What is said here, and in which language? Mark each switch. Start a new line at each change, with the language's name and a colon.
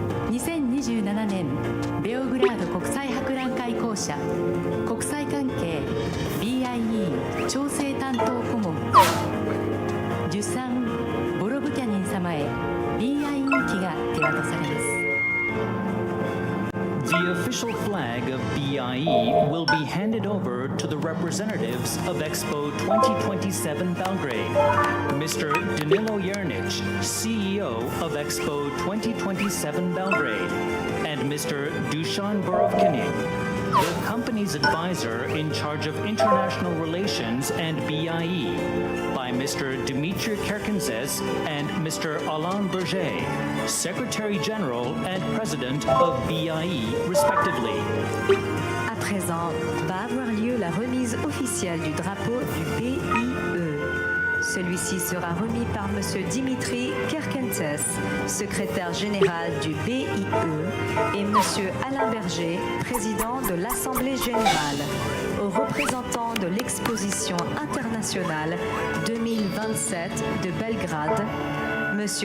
Japanese: 2027年ベオグラード国際博覧会公社国際関係 BIE 調整担当顧問デュサン・ボロブキャニン様へ BIE 旗が手渡されます。
English: The official flag of BIE will be handed over to the representatives of Expo 2027 Belgrade, Mr. Danilo Jernic, CEO of Expo 2027 Belgrade, and Mr. Dusan Borovkinin, the company's advisor in charge of international relations and BIE, by Mr. Dimitri Kerkenses and Mr. Alain Berger, Secretary General and President of BIE, respectively.
French: À présent, va avoir lieu la remise officielle du drapeau du BIE. Celui-ci sera remis par M. Dimitri Kerkenses, secrétaire général du BIE, et M. Alain Berger, président de l'Assemblée générale, aux représentants de l'exposition internationale 2027 de Belgrade, M.